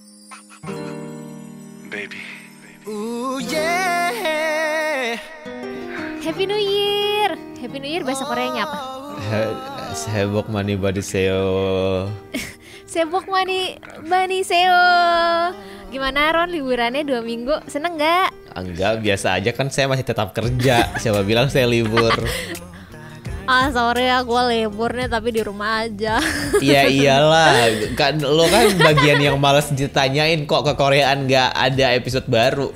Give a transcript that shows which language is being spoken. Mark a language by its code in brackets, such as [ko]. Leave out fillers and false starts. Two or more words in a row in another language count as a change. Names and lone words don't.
[en] Baby. Ooh yeah. Happy New Year. Happy New Year [id] bahasa Koreanya apa? [ko] 새복 많이 받으세요. 새복 많이 세요. [id] Gimana Ron, liburannya 2 minggu? Seneng gak? Enggak, biasa aja kan, saya masih tetap kerja. Siapa bilang saya libur? Sorry ya, gue liburnya tapi di rumah aja. Ya iyalah, kan lo kan bagian yang males ditanyain kok ke Koreaan nggak ada episode baru.